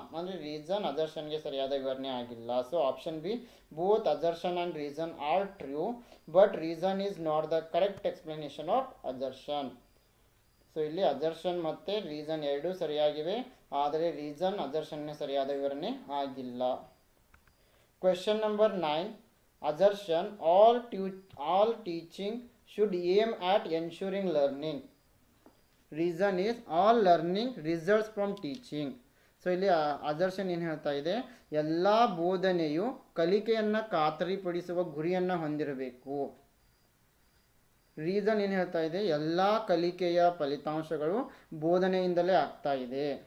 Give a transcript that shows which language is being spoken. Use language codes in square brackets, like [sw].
[kn] ಅಂದರೆ ರೀಸನ್ ಅಸರ್ಷನ್ಗೆ ಸರಿಯಾದ ವಿವರಣೆ ಆಗಿಲ್ಲ. [en] So option B, both assertion and reason are true but reason is not the correct explanation of assertion. [kn] So ಇಲ್ಲಿ assertion ಮತ್ತು reason ಎರಡೂ ಸರಿಯಾಗಿವೆ, ಆದರೆ ರೀಸನ್ ಅಸರ್ಷನ್ಗೆ ಸರಿಯಾದ ವಿವರಣೆ ಆಗಿಲ್ಲ. [en] Question number 9 assertion all teaching should aim at ensuring learning. Reason is all learning results from teaching. [kn] So ಇಲ್ಲಿ assertion ಏನು ಹೇಳ್ತಾ ಇದೆ, ಎಲ್ಲ ಬೋಧನೆಯು ಕಲಿಕೆಯನ್ನು ಖಾತರಿಪಡಿಸುವ ಗುರಿಯನ್ನು ಹೊಂದಿರಬೇಕು. ರೀಸನ್ ಏನು ಹೇಳ್ತಾ ಇದೆ, ಎಲ್ಲ ಕಲಿಕೆಯ ಫಲಿತಾಂಶಗಳು ಬೋಧನೆಯಿಂದಲೇ ಆಗ್ತಾ ಇದೆ.